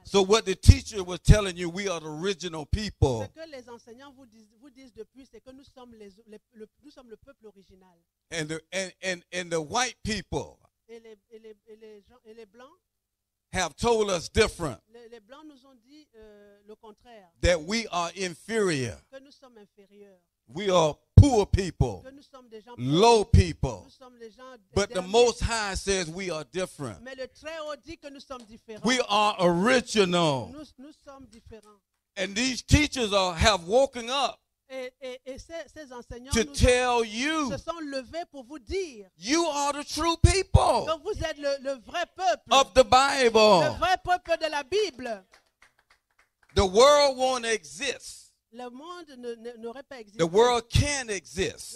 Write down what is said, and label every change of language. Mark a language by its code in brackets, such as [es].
[en] So what the teacher was telling you, we are the original people. [fr] Ce que les enseignants vous disent depuis, c'est que nous sommes le peuple original. [en] And the white people [fr] Et les blancs, [en] have told us different, [fr] les blancs nous ont dit le contraire, [en] that we are inferior. [fr] que nous sommes inférieurs, [en] We are poor people, [fr] que nous sommes des gens [en] low [fr] pauvres, [en] people. [fr] nous sommes des gens [en] But the [fr] derniers. [en] Most High says we are different. [fr] Mais le Très-Haut dit que nous sommes différents. [en] We are original. [fr] Nous sommes différents. [en] And these teachers have woken up [fr] Et ces enseignants [en] to tell you [fr] se sont levés pour vous dire [en] you are the true people [fr] que vous êtes le vrai peuple, [en] of the [fr] le [en] Bible. [fr] vrai peuple de la Bible. [en] The world won't exist. [fr] Le monde n'aurait pas existé. [en] The world can exist